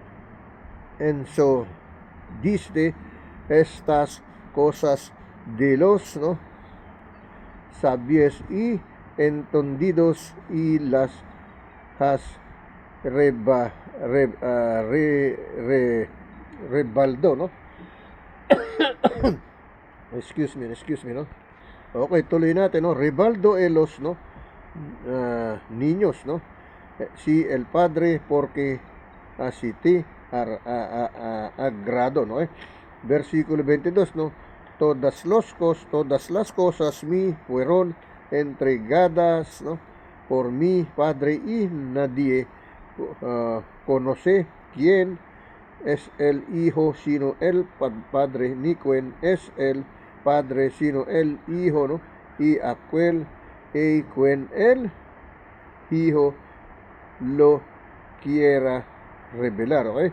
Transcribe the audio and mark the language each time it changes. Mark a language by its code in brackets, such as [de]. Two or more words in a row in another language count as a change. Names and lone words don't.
[es] diste estas cosas de los, no, sabios y entendidos y las has rebaldo, no? [en] excuse me, no? [tl] Okay, tuloy natin, [es] no? Rebaldo los, no, niños, no? Si el Padre porque así te agrado, no? Versículo 22, no? Todas las cosas me fueron entregadas, no, por mi Padre, y nadie conoce quién es el Hijo sino el Padre, ni quién es el Padre sino el Hijo, no, y aquel quien el Hijo lo quiera revelar, okay?